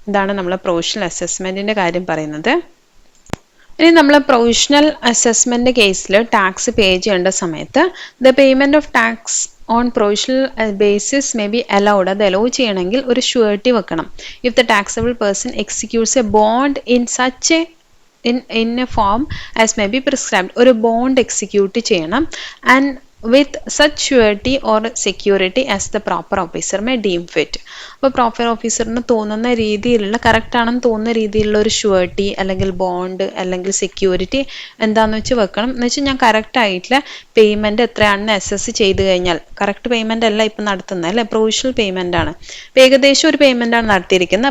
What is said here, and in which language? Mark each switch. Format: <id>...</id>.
<ml>ഇതാണ് നമ്മൾ പ്രൊവിഷണൽ അസസ്മെൻറ്റിൻ്റെ കാര്യം പറയുന്നത്. ഇനി നമ്മൾ പ്രൊവിഷണൽ അസസ്മെന്റ് കേസിൽ ടാക്സ് പേ ചെയ്യേണ്ട സമയത്ത്</ml> <en>The payment of tax on provisional basis may be allowed.</en> <ml>അത് അലോ ചെയ്യണമെങ്കിൽ ഒരു ഷ്യൂരിറ്റി വെക്കണം.</ml> <en>If the taxable person executes a bond in such a in a form as may be prescribed.</en> <ml>ഒരു bond execute ചെയ്യണം.</ml> <en>And with such surety or security as the proper officer may deem fit.</en> <ml>അപ്പോൾ proper ഓഫീസറിന് തോന്നുന്ന രീതിയിലുള്ള correct ആണെന്ന് തോന്നുന്ന രീതിയിലുള്ള ഒരു surety അല്ലെങ്കിൽ ബോണ്ട് അല്ലെങ്കിൽ സെക്യൂരിറ്റി എന്താണെന്ന് വെച്ച് വെക്കണം. എന്ന് വെച്ചാൽ ഞാൻ കറക്റ്റ് ആയിട്ടുള്ള പേയ്മെൻറ്റ് എത്രയാണെന്ന് അസസ് ചെയ്ത് കഴിഞ്ഞാൽ, കറക്റ്റ് പേയ്മെൻ്റ് അല്ല ഇപ്പം നടത്തുന്നത് അല്ലേ, പ്രൊവിഷണൽ പേയ്മെൻ്റ് ആണ്, അപ്പോൾ ഏകദേശം ഒരു പേയ്മെൻ്റ് ആണ് നടത്തിയിരിക്കുന്നത്.</ml>